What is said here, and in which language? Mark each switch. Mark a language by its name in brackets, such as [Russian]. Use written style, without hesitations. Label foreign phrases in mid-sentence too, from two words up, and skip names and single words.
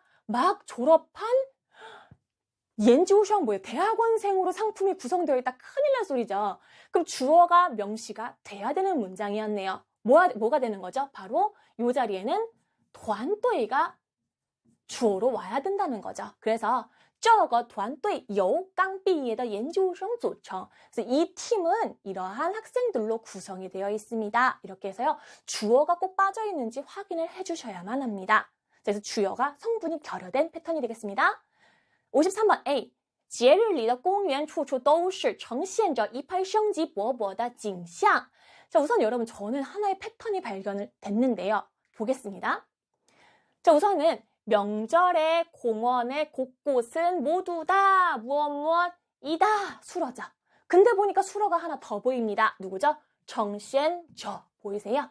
[Korean] 막 졸업한 [Chinese] 研究生 [Korean] 뭐예요? 대학원생으로 상품이 구성되어 있다. 큰일 날 소리죠. 그럼 주어가 명시가 돼야 되는 문장이었네요. 뭐가 되는 거죠? 바로 이 자리에는 团队 가 주어로 와야 된다는 거죠. 그래서 [Chinese] 这个团队由刚毕业的研究生组成. [Korean] 그래서 이 팀은 이러한 학생들로 구성이 되어 있습니다. 이렇게 해서요. 주어가 꼭 빠져 있는지 확인을 해주셔야만 합니다. 그래서 주어가 성분이 결여된 패턴이 되겠습니다. 53번 A. [Chinese] 节日里的公园处处都是呈现着一派生机勃勃的景象. [Korean] 자, 우선 여러분 저는 하나의 패턴이 발견을 됐는데요. 보겠습니다. 자, 우선은 명절에 공원의 곳곳은 모두 다 무엇이다 수러죠. 근데 보니까 수러가 하나 더 보입니다. 누구죠? 정시엔저 보이세요?